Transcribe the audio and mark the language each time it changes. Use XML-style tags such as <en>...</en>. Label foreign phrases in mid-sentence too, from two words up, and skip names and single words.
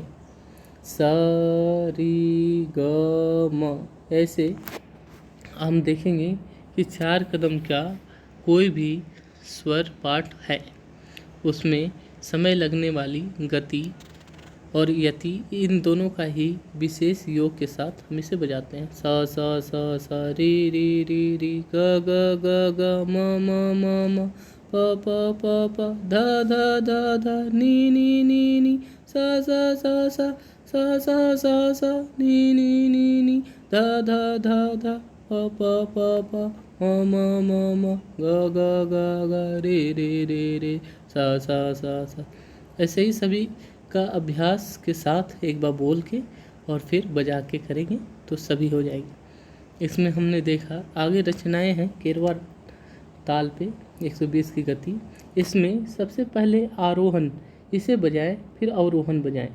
<hi>सा री ग म ऐसे हम देखेंगे कि 4 कदम का कोई भी स्वर पाठ है उसमें समय लगने वाली गति और यति इन दोनों का ही विशेष योग के साथ हम इसे बजाते हैं। सा सा सा सा री री री री ग ग ग ग म प प प प ध ध ध ध नी सा सा सा सा सा सा सा सा नी ध ध ध ध प प प प म ग ग ग ग रे सा सा सा सा। ऐसे ही सभी का अभ्यास के साथ एक बार बोल के और फिर बजा के करेंगे तो सभी हो जाएगी। इसमें हमने देखा आगे रचनाएं हैं केरवा ताल पे 120 की गति। इसमें सबसे पहले आरोहण इसे बजाएं फिर अवरोहण बजाएं।</hi>